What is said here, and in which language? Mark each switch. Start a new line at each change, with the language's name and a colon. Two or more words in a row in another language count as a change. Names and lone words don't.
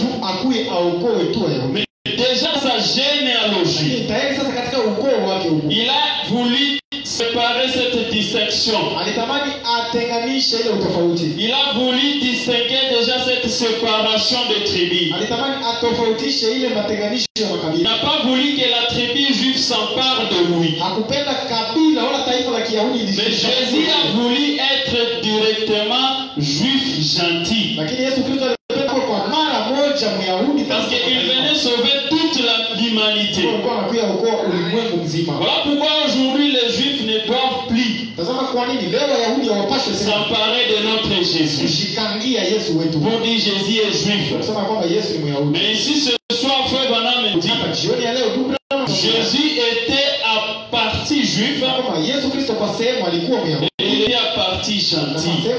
French: Mais déjà sa généalogie, il a voulu séparer cette distinction. Il a voulu distinguer déjà cette séparation de tribus. Il n'a pas voulu que la tribu juive s'en s'empare de lui.
Swahili: Hakupenda kabila wala taifa la Kiyahudi.
French: Mais Jésus a voulu être directement juif gentil.
Swahili: Lakini Yesu Kristo alipenda kwa mara moja Myahudi
French: parce qu'il venait sauver toute l'humanité. Voilà pourquoi aujourd'hui les juifs ne doivent plus s'emparer de notre Jésus. Pour dire Jésus est juif. Mais ici ce soir, frère Branham me dit, Jésus était à partie juif et il était à partie gentil.